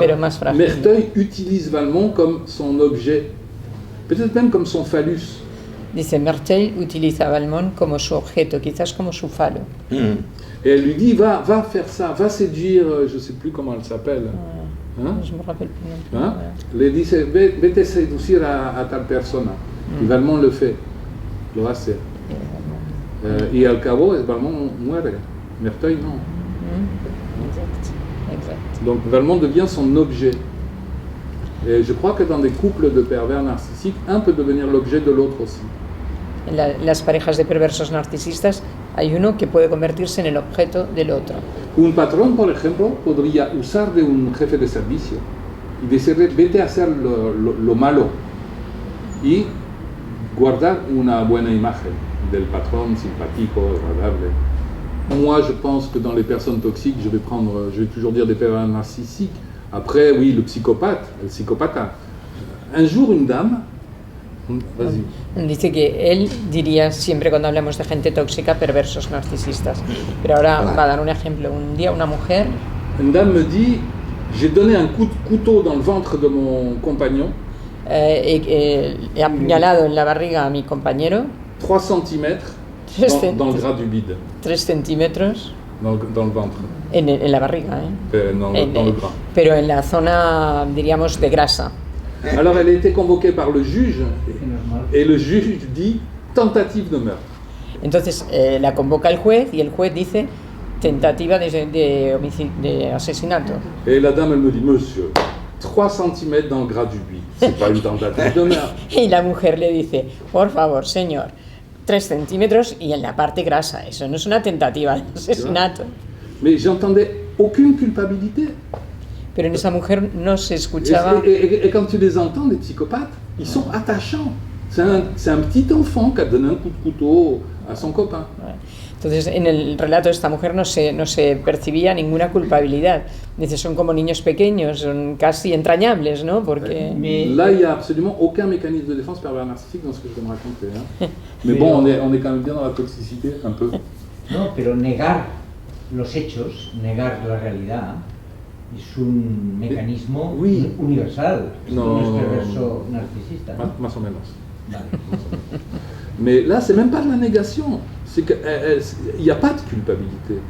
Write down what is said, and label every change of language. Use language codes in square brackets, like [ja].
[es] Pero más frágil. [fr] Merteuil utilise Valmont comme son objet, peut-être même comme son phallus. [es] Dice, Merteuil utiliza a Valmont como su objeto, quizás como su falo. [fr] Et elle lui dit, va faire ça, va séduire, je ne sais plus comment elle s'appelle. Hein? Je me rappelle plus. [es] ¿Ah? Le dice, vete a seducir a tal persona. Y Valmont le fait, lo hace. Y al cabo, Valmont muere. Merteuil, non. [fr] Exact. Donc Valmont devient son objet. Et je crois que dans des couples de pervers narcissiques, un peut devenir l'objet de l'autre aussi. [es] En las parejas de perversos narcisistas hay uno que puede convertirse en el objeto del otro. Un patrón, por ejemplo, podría usar de un jefe de servicio y decirle, vete a hacer lo malo y guardar una buena imagen del patrón simpático, agradable. [fr] Moi, je pense que dans les personnes toxiques, je vais toujours dire des pervers narcissiques. Après, oui, [es] el psicopata. [fr] Un jour, une dame, vas-y. [es] Dice que él diría siempre cuando hablamos de gente tóxica, perversos narcisistas. Pero ahora va a dar un ejemplo. Un día una mujer... [fr] Une dame me dit, j'ai donné un coup de couteau dans le ventre de mon compagnon. [es] He apuñalado en la barriga a mi compañero. [fr] 3 centimètres dans le gras du bide. [es] 3 centímetros. [fr] Dans le ventre. [es] En la barriga, [fr] Dans le gras. [es] Pero en la zona, diríamos, de grasa. [fr] Alors elle a été convoquée par le juge et le juge dit tentative de meurtre. [es] Entonces la convoca el juez y el juez dice tentativa de asesinato. [fr] Et la dame elle me dit monsieur, 3 centimètres dans le gras du bide, c'est pas une tentative de meurtre. [es] Y la mujer le dice, por favor, señor, 3 centímetros y en la parte grasa, eso no es una tentativa de asesinato. [fr] Mais j'entendais aucune culpabilité. [es] Pero en esa mujer no se escuchaba. [fr] Et quand tu les entends, les psychopathes, ils sont attachants. C'est un petit enfant qui a donné un coup de couteau à son copain. [es] Entonces, en el relato de esta mujer no se percibía ninguna culpabilidad. Dice, son como niños pequeños, son casi entrañables, ¿no? Porque... [fr] Là, il n'y a absolument aucun mécanisme de défense pervers narcissique dans ce que je vais me raconter. Hein. Mais bon, on est quand même bien dans la toxicité, un peu. [es] No, pero negar los hechos, negar la realidad, es un mecanismo universal. No es perverso narcisista. ¿No? Más o menos. Vale. [fr] Mais là, c'est même pas de la négation. C'est qu'il n'y a pas de culpabilité.